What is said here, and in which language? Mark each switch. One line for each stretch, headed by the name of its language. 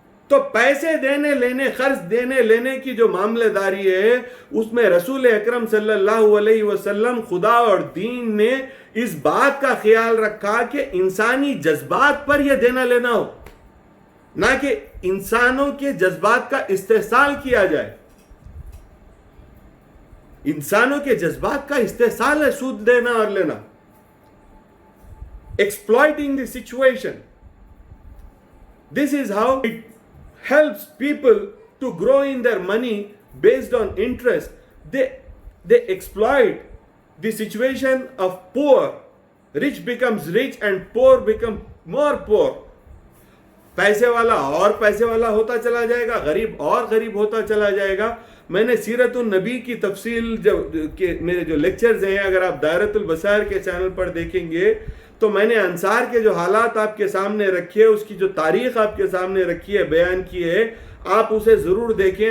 Urdu: تو پیسے دینے لینے, قرض دینے لینے کی جو معاملہ داری ہے اس میں رسول اکرم صلی اللہ علیہ وسلم خدا اور دین نے اس بات کا خیال رکھا کہ انسانی جذبات پر یہ دینا لینا ہو, نہ کہ انسانوں کے جذبات کا استحصال کیا جائے. انسانوں کے جذبات کا استحصال ہے سود دینا اور لینا.
English: Exploiting the situation. This is how it helps people to grow in their money based on interest. They exploit the situation of poor. Rich becomes rich and poor become more poor.
Urdu: پیسے والا اور پیسے والا ہوتا چلا جائے گا, غریب اور غریب ہوتا چلا جائے گا. میں نے سیرت النبی کی تفصیل میرے جو لیکچرز ہیں اگر آپ دائرۃ البصائر کے چینل پر دیکھیں گے تو میں نے انصار کے جو حالات آپ کے سامنے رکھے, اس کی جو تاریخ آپ کے سامنے رکھی ہے, بیان کی ہے, آپ اسے ضرور دیکھیں.